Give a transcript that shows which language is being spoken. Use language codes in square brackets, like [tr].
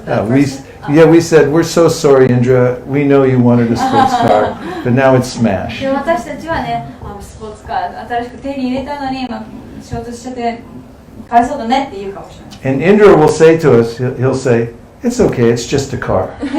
[en] We said, we're so sorry, Indra. We know you wanted a sports car, but now it's smashed. [ja] で私たちはね、スポーツカー新しく手に入れたのに衝突しちゃってかわいそうだねって言うかもしれない。 [en] And Indra will say to us, he'll say, it's okay, it's just a car.